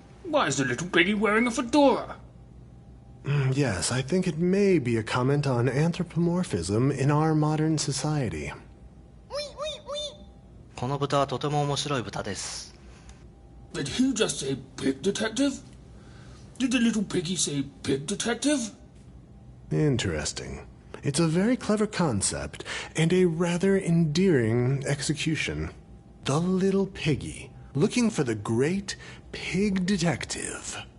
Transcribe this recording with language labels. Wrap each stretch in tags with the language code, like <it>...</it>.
<en>Why is the little piggy wearing a fedora? Yes, I think it may be a comment on anthropomorphism in our modern society.</en> <ja>この豚はとても面白い豚です。</ja> <en>Did he just say pig detective? Did the little piggy say pig detective? Interesting. It's a very clever concept and a rather endearing execution. The little piggy, looking for the great pig detective.</en>